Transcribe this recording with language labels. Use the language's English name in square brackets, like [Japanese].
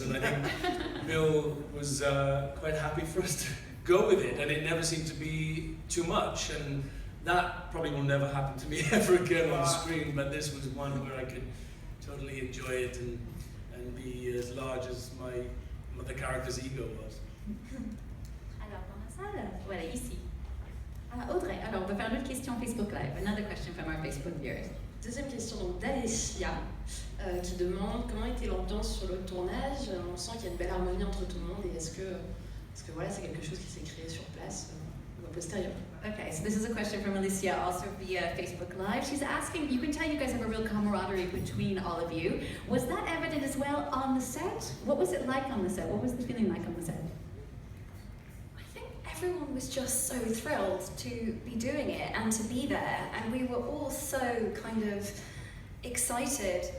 [English] And I think Bill was quite happy for us to go with it, and it never seemed to be too much. And that probably will never happen to me ever again on screen, but this was one where I could totally enjoy it and be as large as the character's ego was. [French] Alors, dans la salle, voilà, ici. Audrey, alors on va faire une autre question Facebook Live. [English] Another question from our Facebook viewers. [French] Deuxième question donc d'Alexis, qui demande comment était l'ambiance sur le tournage. On sent qu'il y a une belle harmonie entre tout le monde, et est-ce que voilà, c'est quelque chose qui s'est créé sur place ou a posteriori? [English] Okay, so this is a question from Alicia, also via Facebook Live. She's asking, you can tell you guys have a real camaraderie between all of you. Was that evident as well on the set? What was it like on the set? What was the feeling like on the set? I think everyone was just so thrilled to be doing it and to be there, and we were all so kind of excited.